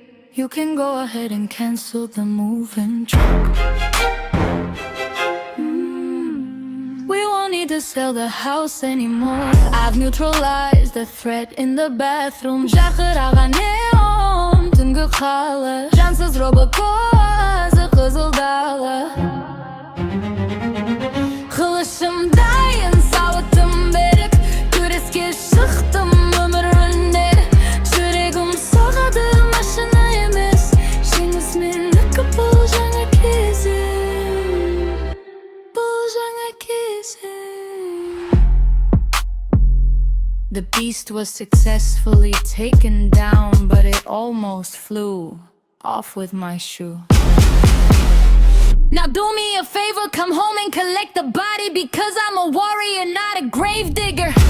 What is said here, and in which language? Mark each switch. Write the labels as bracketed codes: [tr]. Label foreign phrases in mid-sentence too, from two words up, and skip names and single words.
[en] You can go ahead and cancel the moving truck. We won't need to sell the house anymore. I've neutralized the threat in the bathroom. [kk] Жарқыраған neon түнгі қала, жансыз робот көзі қызыл дала. Қылышым дайын, сауытым берік, күреске шықтым өмір өнер. Жүрегім соғады, машина емес, жеңіс менікі. Бұл жаңа кезім, бұл жаңа кезім. [en] The beast was successfully taken down, but it almost flew off with my shoe. Now do me a favor, come home and collect the body, because I'm a warrior, not a grave digger.